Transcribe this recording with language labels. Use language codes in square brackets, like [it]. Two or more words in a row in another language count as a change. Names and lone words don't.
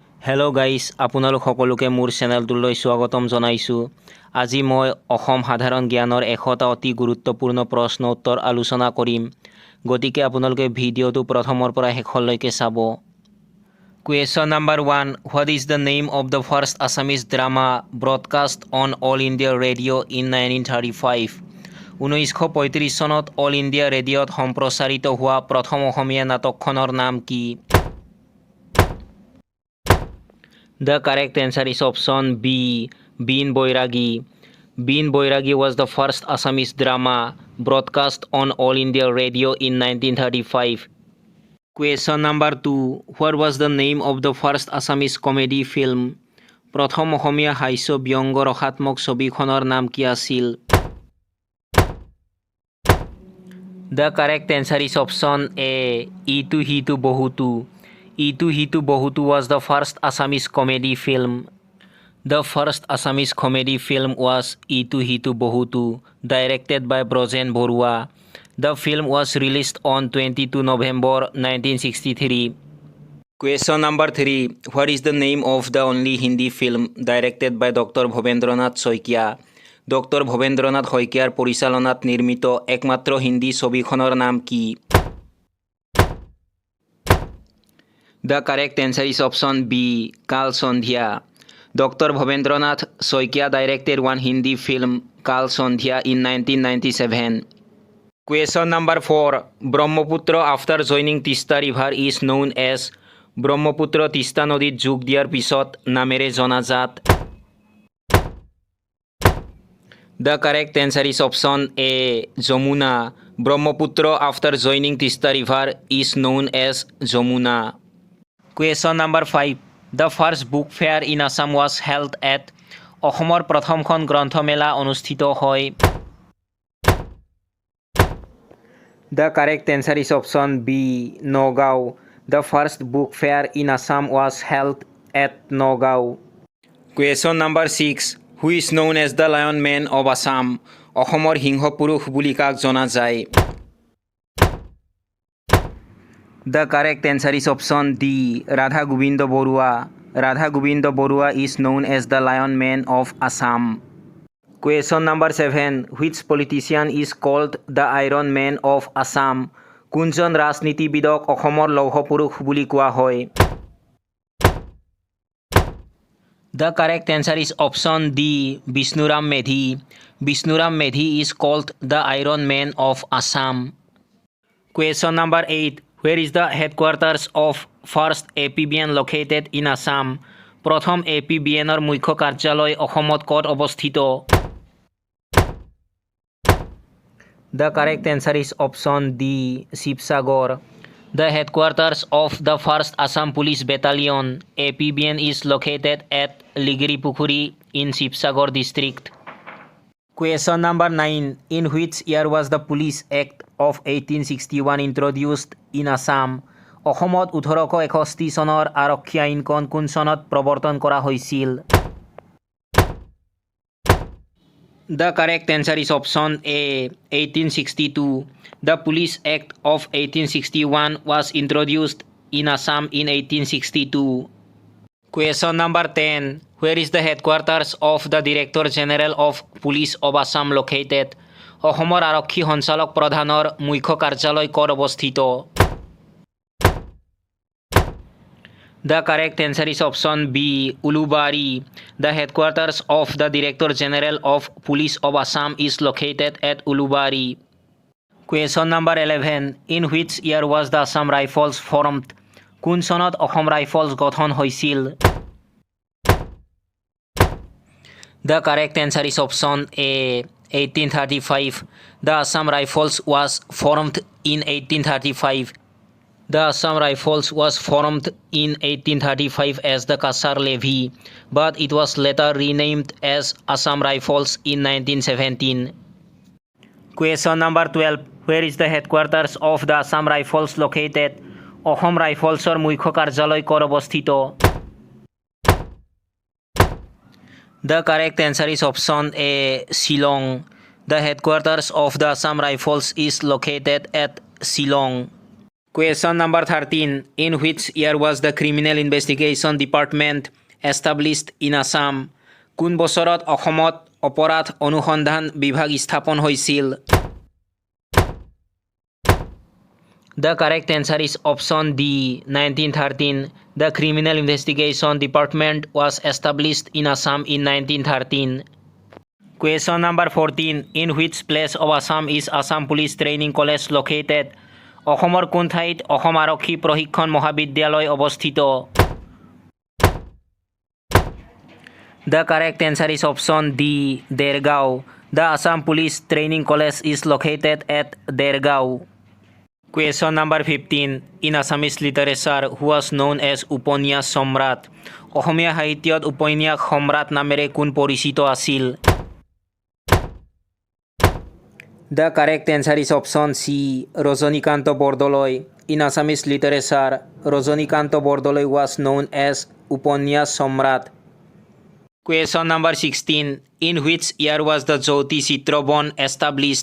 [en] Hello guys, [as] আপোনালোক সকলোকে মোৰ চেনেলটোলৈ স্বাগতম জনাইছোঁ। আজি মই অসম সাধাৰণ জ্ঞানৰ 100টা অতি গুৰুত্বপূৰ্ণ প্ৰশ্ন উত্তৰ আলোচনা কৰিম। গতিকে আপোনালোকে ভিডিঅ'টো প্ৰথমৰ পৰা শেষলৈকে চাব। [en] Question number 1, what is the name of the first Assamese drama broadcast on All India Radio in 1935? [as] 1935 চনত অল ইণ্ডিয়া ৰেডিঅ'ত সম্প্ৰচাৰিত হোৱা প্ৰথম অসমীয়া নাটকখনৰ নাম কি? [en] The correct answer is option B, Bin Boiragi. Bin Boiragi was the first Assamese drama broadcast on All India Radio in 1935. Question number 2. What was the name of the first Assamese comedy film? [as] প্ৰথম অসমীয়া হাস্য ব্যংগ ৰসাত্মক ছবিখনৰ নাম কি আছিল? [en] The correct answer is option A, Itu Hitu Bohutu. Itu Hitu Bohutu was the first Assamese comedy film. The first Assamese comedy film was Itu Hitu Bohutu, directed by Brojen Borua. The film was released on 22 November 1963. Question number 3. What is the name of the only Hindi film directed by Dr. [as] Bhobendranath Soikia? Dr. Bhobendranath Soikiar পৰিচালনাত নিৰ্মিত একমাত্ৰ হিন্দী ছবিখনৰ নাম কি? [en] The correct answer is option B, Kal Sondhya. Dr. Bhobendranath Soikia directed one Hindi film, Kal Sondhya, in 1997. Question number 4. Brahmaputra after joining Tista River is known as Brahmaputra Tista [as] নদীত যোগ দিয়াৰ পিছত নামেৰে জনাজাত? [en] The correct answer is option A, Jamuna. Brahmaputra after joining Tista River is known as Jamuna. Question number 5. The first book fair in Assam was held at? [as] অসমৰ প্ৰথমখন গ্ৰন্থমেলা অনুষ্ঠিত হয়? [en] The correct answer is option B, Nagaon. The first book fair in Assam was held at Nagaon. Question number 6. Who is known as the Lion Man of Assam? [as] অসমৰ সিংহ পুৰুষ বুলি কাক জনা যায়? [en] The correct answer is option D, Radha Gobind Borua. Radha Gobind Borua is known as the Lion Man of Assam. Question number 7. Which politician is called the Iron Man of Assam? [as] কোনজন ৰাজনীতিবিদক অসমৰ লৌহ পুৰুষ বুলি কোৱা হয়? [en] The correct answer is option D, Bishnuram Medhi. Bishnuram Medhi is called the Iron Man of Assam. Question number 8. Where is the headquarters of first APBN located in Assam? [as] প্ৰথম APBNৰ মুখ্য কাৰ্যালয় অসমত ক'ত অৱস্থিত? [en] The correct answer is option D, Shivsagar. The headquarters of the first Assam Police Battalion, APBN, is located at Ligripukhuri in Shivsagar district. Question number 9. In which year was the Police Act of 1861 introduced in Assam? [as] অসমত 1861 চনৰ আৰক্ষী আইনখন কোন চনত প্ৰৱৰ্তন কৰা হৈছিল? [en] The correct answer is option A, 1862. The Police Act of 1861 was introduced in Assam in 1862. Question number 10. Where is the headquarters of the Director General of Police of Assam located? [as] অসমৰ আৰক্ষী সঞ্চালক প্ৰধানৰ মুখ্য কাৰ্যালয় ক'ত অৱস্থিত? [en] The correct answer is option B, Ulubari. The headquarters of the Director General of Police of Assam is located at Ulubari. Question number 11. In which year was the Assam Rifles formed? [as] কোন চনত অসম ৰাইফলছ গঠন হৈছিল? [en] The correct answer is option A, 1835. The Assam Rifles was formed in 1835. The Assam Rifles was formed in 1835 as the Kasar Levy, but it was later renamed as Assam Rifles in 1917. Question number 12. Where is the headquarters of the Assam Rifles located? [as] অসম ৰাইফলছৰ মুখ্য কাৰ্যালয় ক'ত অৱস্থিত? [en] The correct answer is option A, Shillong. The headquarters of the Assam Rifles is located at Shillong. Question number 13. In which year was the Criminal Investigation Department established in Assam? [as] কোন বছৰত অসমত অপৰাধ অনুসন্ধান বিভাগ স্থাপন হৈছিল? [en] The correct answer is option D, 1913. The Criminal Investigation Department was established in Assam in 1913. Question number 14. In which place of Assam is Assam Police Training College located? [as] অসমৰ কোন ঠাইত অসম আৰক্ষী প্ৰশিক্ষণ মহাবিদ্যালয় অৱস্থিত? [en] The correct answer is option D, Dergaon. The Assam Police Training College is located at Dergaon. Question number 15. In Assamese literature, who was known as [as] উপন্যাস সম্ৰাট? অসমীয়া সাহিত্যত উপন্যাস সম্ৰাট নামেৰে কোন পৰিচিত আছিল? [en] The correct answer is option C, Rajanikanta Bordoloi. In Assamese literature, Rajanikanta Bordoloi was known as [as] উপন্যাস সম্ৰাট. [en] Question number 16. In which year was the Jyoti Chitrabon established?